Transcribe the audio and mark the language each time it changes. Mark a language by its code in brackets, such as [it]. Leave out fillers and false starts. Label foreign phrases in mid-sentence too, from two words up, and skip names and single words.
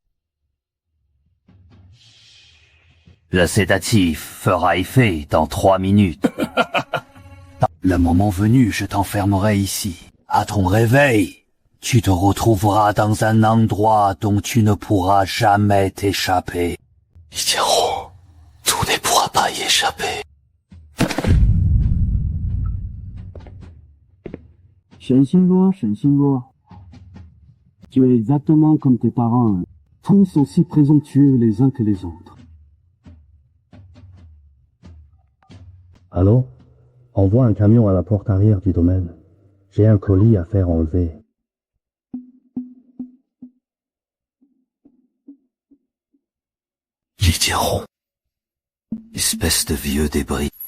[fr] Le sédatif fera effet dans 3 minutes. Le moment venu, je t'enfermerai ici. À ton réveil, Tu te retrouveras dans un endroit dont tu ne pourras jamais t'échapper. 李建宏，tout ne pourra pas y échapper. 沈星若，沈星若， tu es exactement comme tes parents, tous aussi présomptueux les uns que les autres. Allô? Envoie un camion à la porte arrière du domaine. J'ai un colis à faire enlever. Li Jianhong, espèce de vieux débris.